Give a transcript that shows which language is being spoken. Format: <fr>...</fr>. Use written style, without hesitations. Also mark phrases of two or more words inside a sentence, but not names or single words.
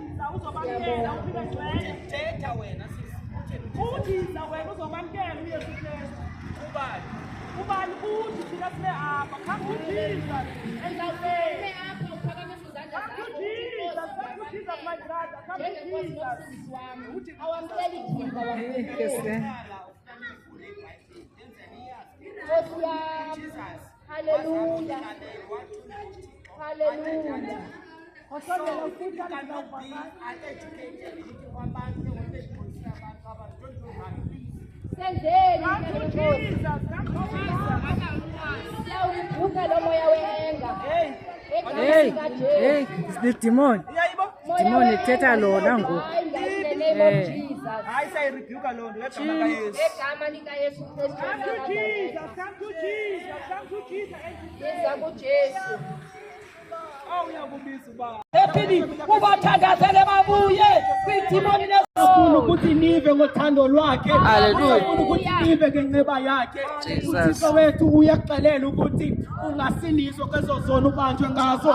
<xh>uzobamkela uphile ngcwele. Thetha wena sisi. Uthisa wena uzobamkela uYesu Kristu. Ubani? Ubani uthi thina sibe apha.</xh> <en>Come to Jesus and say,</en> <xh>Ume apha uphakamise izandla</xh> <en>come to</en> <xh>zakho</xh> <en>Jesus, come to Jesus, my brother, come to</en> <xh>njengenkosi</xh> <en>Jesus.</en> <xh>nomsindisi wami. Awamkeli thimba wamkeli. Nkosi yami. Haleluya. Haleluya. Wasondela ufutha</xh> <en>Cannot be uneducated</en> <xh>abantu ngobezikhosini abantu</xh> <en>don't know how to be.</en> <xh>Senzeni</xh> <en>Come to</en> <xh>Nkosi.</xh> <en>Jesus, come to Jesus.</en> <xh>Siyawuvuka lo moya wehenga. Hey, Egameni likaJesu.</xh> <en>It's the demon.</en> <xh>uyayibo? Moya Demon wehenga ithetha lona ngoku.</xh> <en>bind in the name of Jesus.</en> <xh>Hayi sayirebuka loo nto egama kaYesu. Egama likaYesu Kristu</xh> <en>Come to Jesus, come to Jesus, come to Jesus.</en> <xh>Siza kuJesu. Oh, uyakubiza uba. Ephini ubathandazele babuye kwidimoni Ufuna ukuthi nive ngothando lwakhe. Hallelujah. Ufuna ukuthi nive ngenceba yakhe. Jesus. uThixo wethu uyakuxelela ukuthi ungasindiswa kwezo zono ubanjwe ngazo.</xh>